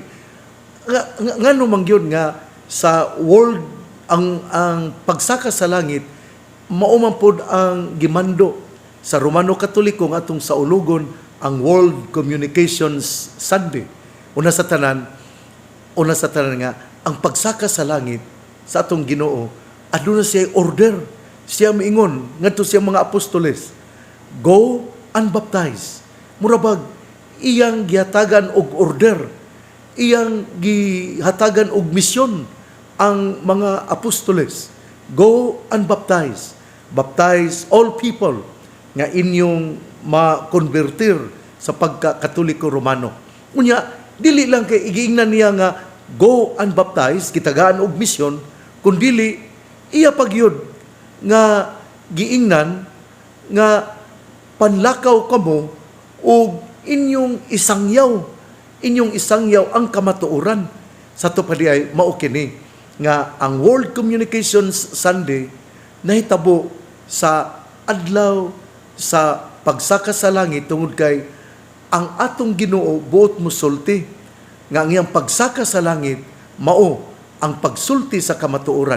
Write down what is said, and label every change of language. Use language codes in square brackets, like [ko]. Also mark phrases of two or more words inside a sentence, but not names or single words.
[ceb] Ngano man gyud nga sa world ang pagsaka sa langit mao man pod ang gimando sa Romano Katoliko nga atong saulugon ang World Communications Sunday. Una sa tanan nga ang pagsaka sa langit sa atong Ginoo aduna siya order. Siya miingon ngadto siya mga apostoles, [en] go and baptize. [ceb] Murabag iyang gihatagan og order, iyang gihatagan og misyon ang mga apostoles. [en] Go and baptize. Baptize all people [ceb] nga inyong makonvertir sa pagka-Katoliko Romano. Unya, dili lang kay igiingnan niya nga [en] go and baptize, [ceb] kitagaan og misyon, kundili iya pagyud nga giingnan nga panlakaw kamo og inyong isangyaw ang kamatuoran. Sa to pa di ay mao kini nga ang World Communications Sunday nahitabo sa adlaw sa pagsaka sa langit tungod kay ang atong Ginoo buot mosulti nga ang iyang pagsaka sa langit mao ang pagsulti sa kamatuoran.